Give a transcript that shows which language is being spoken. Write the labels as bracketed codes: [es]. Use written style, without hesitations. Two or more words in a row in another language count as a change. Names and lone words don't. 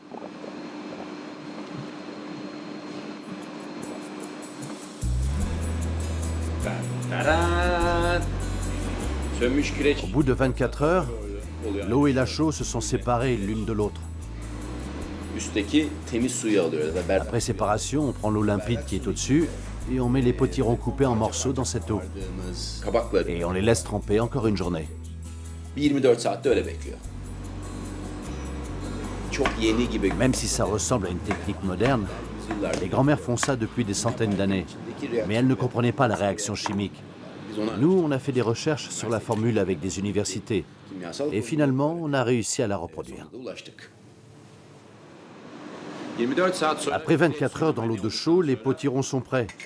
[fr] Au bout de 24 heures, l'eau et la chaux se sont séparées l'une de l'autre. Après séparation, on prend l'eau limpide qui est au-dessus et on met les potirons coupés en morceaux dans cette eau. Et on les laisse tremper encore une journée. [tr] 24 saatte öyle bekliyor. Çok yeni gibi. [fr] Même si ça ressemble à une technique moderne, les grands-mères font ça depuis des centaines d'années. Mais elles ne comprenaient pas la réaction chimique. Nous, on a fait des recherches sur la formule avec des universités. Et finalement, on a réussi à la reproduire. Après 24 heures dans l'eau de chaux, les potirons sont prêts.